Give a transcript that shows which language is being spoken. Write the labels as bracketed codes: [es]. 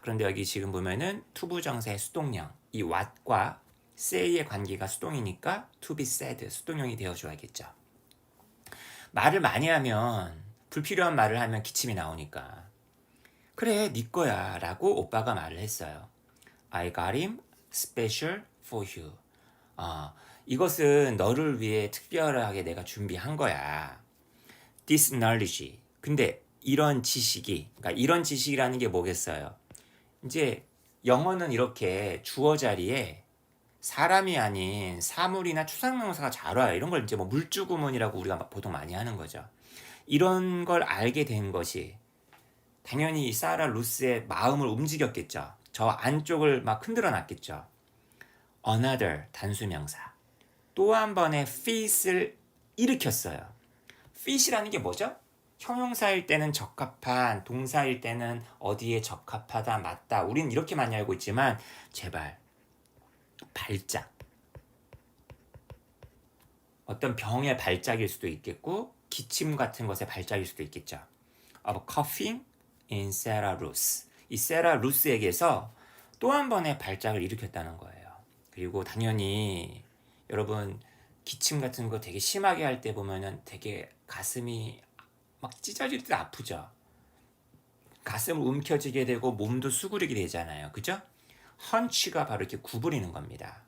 [ko] 그런데 여기 지금 보면은 투부정사의 수동형, 이 what과 say의 관계가 수동이니까 to be said, 수동형이 되어줘야겠죠. 말을 많이 하면, 불필요한 말을 하면 기침이 나오니까, 그래 네 거야 라고 오빠가 말을 했어요. [en] I got him special for you. [ko] 이것은 너를 위해 특별하게 내가 준비한 거야. [en] This knowledge. [ko] 근데 이런 지식이, 그러니까 이런 지식이라는 게 뭐겠어요? 이제 영어는 이렇게 주어 자리에 사람이 아닌 사물이나 추상명사가 잘 와요. 이런 걸 이제 뭐 물주구문이라고 우리가 보통 많이 하는 거죠. 이런 걸 알게 된 것이 당연히 이 사라 루스의 마음을 움직였겠죠. 저 안쪽을 막 흔들어 놨겠죠. Another 단수명사. 또 한 번의 fit을 일으켰어요. fit이라는 게 뭐죠? 형용사일 때는 적합한, 동사일 때는 어디에 적합하다, 맞다. 우린 이렇게 많이 알고 있지만 제발 발작. 어떤 병의 발작일 수도 있겠고 기침 같은 것의 발작일 수도 있겠죠. [en] Of coughing in Sarah Ruth. [ko] 이 세라 루스에게서 또 한 번의 발작을 일으켰다는 거예요. 그리고 당연히 여러분 기침 같은 거 되게 심하게 할 때 보면은 되게 가슴이 막 찢어질 때 아프죠. 가슴을 움켜쥐게 되고 몸도 수그리게 되잖아요. 그죠? 헌치가 바로 이렇게 구부리는 겁니다.